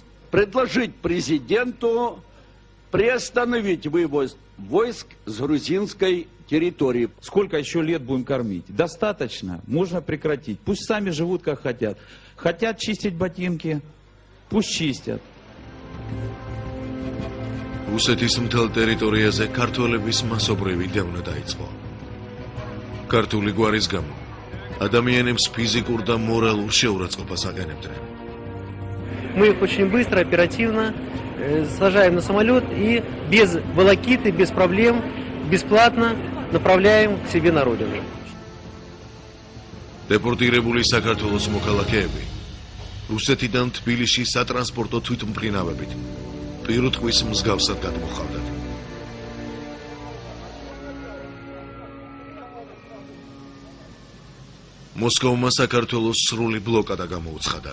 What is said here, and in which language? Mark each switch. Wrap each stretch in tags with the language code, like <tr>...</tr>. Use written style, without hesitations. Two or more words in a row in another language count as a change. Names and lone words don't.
<ru>Предложить президенту приостановить вывоз войск с грузинской территории. Сколько еще лет будем кормить? Достаточно. Можно прекратить. Пусть сами живут как хотят. Хотят чистить ботинки, пусть чистят.</ru> <ka>რუსეთის მთელ ტერიტორიაზე ქართველების მასობრივი დევნა დაიწყო. ქართული გვარის გამო ადამიანებს ფიზიკურ და მორალურ შეურაცხყოფას აყენებდნენ.</ka> <ru>Мы их очень быстро, оперативно сажаем на самолет и без волокиты, без проблем, бесплатно направляем к себе на родину.</ru> <ka>დეპორტირებული საქართველოს მოქალაქეები რუსეთიდან თბილისში სატრანსპორტო თვითმფრინავებით პირუტყვის მსგავსად გადმოხავდათ. მოსკოვმა საქართველოს სრული ბლოკადა გამოუცხადა.</ka>